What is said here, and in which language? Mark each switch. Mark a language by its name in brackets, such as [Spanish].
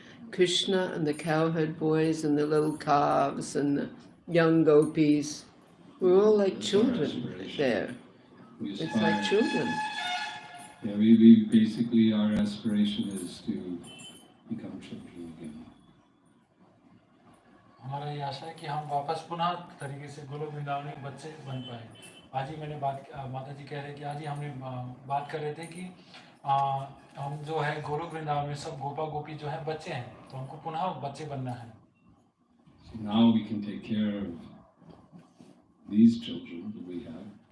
[English] Krishna and the cowherd boys and the little calves and the young gopis. We're all like children there. It's like children. Yeah, we basically, our aspiration is to become children again. [Hindi] हमारा ये आशा है कि हम वापस पुनः तरीके से गोलोक वृंदावन में बच्चे बन पाए। आज ही मैंने माता जी कह रहे कि आज ही हमने बात कर रहे थे कि हम जो है गोलोक वृंदावन में सब गोपा गोपी जो है बच्चे हैं, तो हमको पुनः बच्चे बनना है। [English] So now we can take care of these children that we have